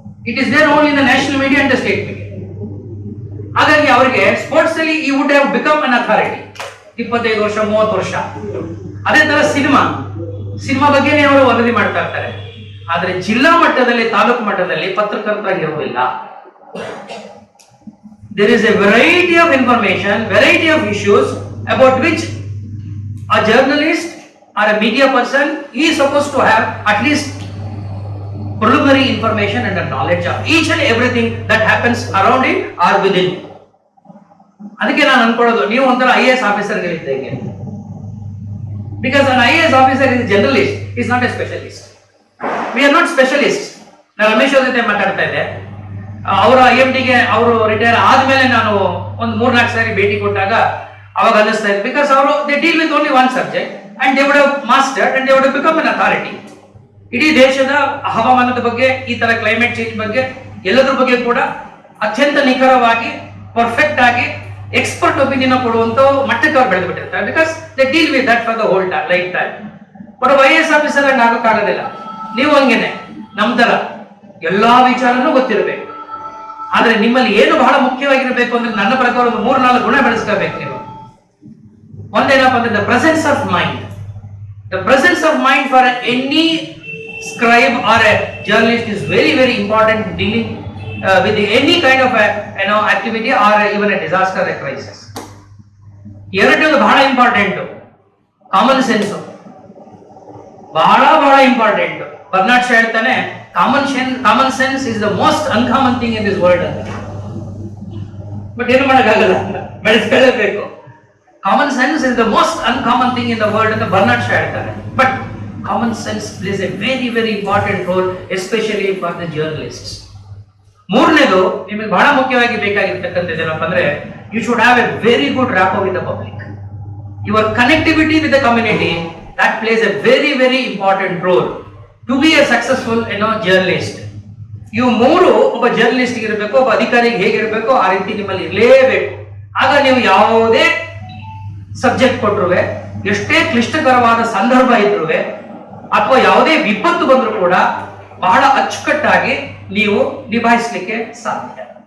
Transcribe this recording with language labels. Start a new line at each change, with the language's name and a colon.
English: It is there only in the national media and the state media.
Kannada: ಹಾಗಾಗಿ ಅವರಿಗೆ sports ಅಲ್ಲಿ
English: He would have become an authority 25 ವರ್ಷ 30 ವರ್ಷ.
Kannada: ಅದೇ ತರ ಸಿನಿಮಾ ಬಗ್ಗೆನೇ ಅವರು ವರದಿ ಮಾಡ್ತಾ ಇರ್ತಾರೆ. ಆದ್ರೆ ಜಿಲ್ಲಾ ಮಟ್ಟದಲ್ಲಿ, ತಾಲೂಕು ಮಟ್ಟದಲ್ಲಿ ಪತ್ರಕರ್ತರಾಗಿರುವುದಿಲ್ಲ.
English: There is a variety of information, variety of issues about which a journalist or a media person is supposed to have at least preliminary information and a knowledge of each and everything that happens around it or within.
Kannada: ಅದಕ್ಕೆ ನಾನು ಅನ್ಕೊಳ್ಳೋದು, ನೀವು ಒಂಥರ IAS ಆಫೀಸರ್ಗಳಿದ್ದಂಗೆ.
English: Because an IAS officer is a generalist, is not a specialist. We are not specialists.
Kannada: ನಾನು ರಮೇಶ್ ಅವ್ರ ಜೊತೆ ಮಾತಾಡ್ತಾ ಇದ್ದೆ. ಅವರ IMDಗೆ ಅವರು ರಿಟೈರ್ ಆದ್ಮೇಲೆ ನಾನು ಒಂದು 3-4 ಸಾರಿ ಭೇಟಿ ಕೊಟ್ಟಾಗ ಅವಾಗ ಅನ್ನಿಸ್ತಾ ಇದೆ,
English: Because ಅವರು they deal with only one subject and they would have mastered and they would have become an authority.
Kannada: ಇಡೀ ದೇಶದ ಹವಾಮಾನದ ಬಗ್ಗೆ, ಈ ತರ ಕ್ಲೈಮೇಟ್ ಚೇಂಜ್ ಬಗ್ಗೆ, ಎಲ್ಲದ್ರ ಬಗ್ಗೆ ಕೂಡ ಅತ್ಯಂತ ನಿಖರವಾಗಿ, ಪರ್ಫೆಕ್ಟ್ ಆಗಿ ಎಕ್ಸ್ಪರ್ಟ್ ಒಪಿನಿಯನ್ ಕೊಡುವಂತ ಮಟ್ಟಕ್ಕೆ ಅವ್ರು ಬೆಳೆದು ಬಿಟ್ಟಿರ್ತಾರೆ.
English: Because they deal with that for the whole lifetime. But IAS officer
Kannada: ಹಂಗೆ ಆಗೋಕ್ಕಾಗೋದಿಲ್ಲ. ನೀವು ಹಂಗೇನೆ ನಮ್ ತರ ಎಲ್ಲಾ ವಿಚಾರನೂ ಗೊತ್ತಿರಬೇಕು. ಆದ್ರೆ ನಿಮ್ಮಲ್ಲಿ ಏನು ಬಹಳ ಮುಖ್ಯವಾಗಿರ್ಬೇಕು ಅಂದ್ರೆ ನನ್ನ ಪ್ರಕಾರ ಒಂದು 3-4 ಗುಣ ಬೆಳೆಸ್ಕೋಬೇಕು ನೀವು. ಒಂದೇನಪ್ಪ ಅಂದ್ರೆ
English: The presence of mind. The presence of mind for any scribe or a journalist is very very important in dealing with any kind of activity or even a disaster or a crisis.
Kannada: ಎರಡನೇದು ಬಹಳ important, common sense. ಬಹಳ important.
English: Bernard Shaw ಹೇಳ್ತಾನೆ, common sense is the most uncommon thing in this world ಅಂತ. But
Kannada: ಏನು ಮಾಡೋಕ್ಕಾಗಲ್ಲ, ಬೆಳೆಸ್ಕೊಳ್ಳೇಬೇಕು.
English: common sense is the most uncommon thing in the world
Kannada: ಅಂತ Bernard Shah ಹೇಳ್ತಾರೆ.
English: But common sense plays a very very important role, especially for the journalists.
Kannada: ಮೂರನೇದು ನಿಮಗೆ ಬಹಳ ಮುಖ್ಯವಾಗಿ ಬೇಕಾಗಿರ್ತಕ್ಕಂಥದ್ದು ಏನಪ್ಪ ಅಂದ್ರೆ,
English: you should have a very good rapport with the public. Your connectivity with the community, that plays a very very important role to be a successful journalist.
Kannada: ಇವು ಮೂರು ಒಬ್ಬ journalist ಇರಬೇಕು, ಒಬ್ಬ ಅಧಿಕಾರಿಗೆ ಹೇಗಿರಬೇಕು ಆ ರೀತಿ ನಿಮ್ಮಲ್ಲಿ ಇರಲೇಬೇಕು. ಆಗ ನೀವು ಯಾವುದೇ ಸಬ್ಜೆಕ್ಟ್ ಕೊಟ್ಟರುವೆ, ಎಷ್ಟೇ ಕ್ಲಿಷ್ಟಕರವಾದ ಸಂದರ್ಭ ಇದ್ರುವೆ, ಅಥವಾ ಯಾವುದೇ ವಿಪತ್ತು ಬಂದರೂ ಕೂಡ ಬಹಳ ಅಚ್ಚುಕಟ್ಟಾಗಿ ನೀವು ನಿಭಾಯಿಸಲಿಕ್ಕೆ ಸಾಧ್ಯ.